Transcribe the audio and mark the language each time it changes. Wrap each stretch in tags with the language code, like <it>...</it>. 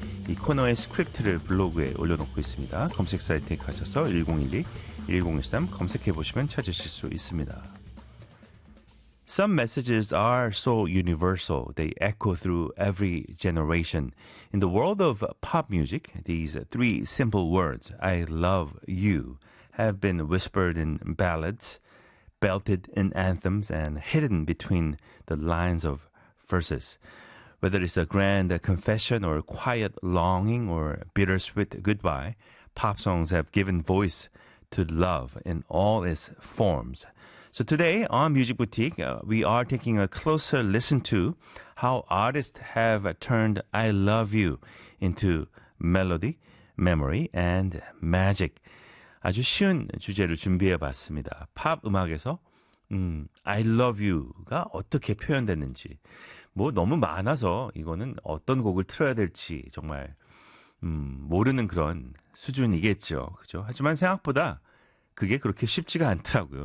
<ko>이 코너의 스크립트를 블로그에 올려놓고 있습니다. 검색 사이트에 가셔서 1012-1013 검색해보시면 찾으실 수 있습니다.</ko> <en>Some messages are so universal, they echo through every generation. In the world of pop music, these three simple words, I love you, have been whispered in ballads, belted in anthems, and hidden between the lines of verses. Whether it's a grand confession or quiet longing or bittersweet goodbye, pop songs have given voice to love in all its forms. So today on Music Boutique, we are taking a closer listen to how artists have turned I Love You into melody, memory, and magic.</en> <ko>아주 쉬운 주제를 준비해봤습니다. 팝 음악에서 I Love You가 어떻게 표현됐는지 뭐 너무 많아서 이거는 어떤 곡을 틀어야 될지 정말 모르는 그런 수준이겠죠. 그죠? 하지만 생각보다 그게 그렇게 쉽지가 않더라고요.</ko>